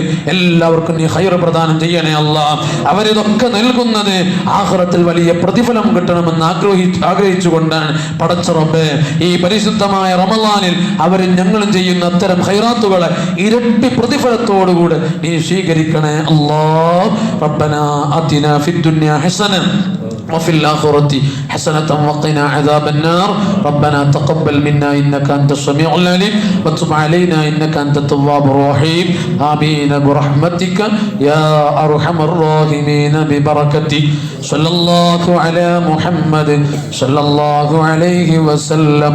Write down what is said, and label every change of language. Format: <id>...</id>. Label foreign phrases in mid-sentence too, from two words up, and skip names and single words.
<ml>എല്ലാവർക്കും നീ ഖൈർ പ്രദാനം ചെയ്യണേ അല്ലാഹ്. അവരിതൊക്കെ നൽകുന്നത് ആഖിറത്തിൽ വലിയ പ്രതിഫലം കിട്ടണമെന്ന് ആഗ്രഹിച്ചുകൊണ്ടാണ് പടച്ച റബ്ബേ ഈ പരിശുദ്ധമായ റമളാനിൽ അവരും ഞങ്ങളും ചെയ്യുന്ന അത്തരം ഖൈറാത്തുകളെ ഇരട്ടി പ്രതിഫലത്തോടുകൂടെ നീ സ്വീകരിക്കണേ അല്ലാഹ്.</ml> <ar>ربنا آتنا في الدنيا حسنة وفي الآخرة حسنة وقنا عذاب النار. ربنا تقبل منا إنك أنت السميع العليم وتب علينا إنك أنت التواب الرحيم. آمين برحمتك يا أرحم الراحمين ببركتك. صلى الله على محمد صلى الله عليه وسلم.</ar>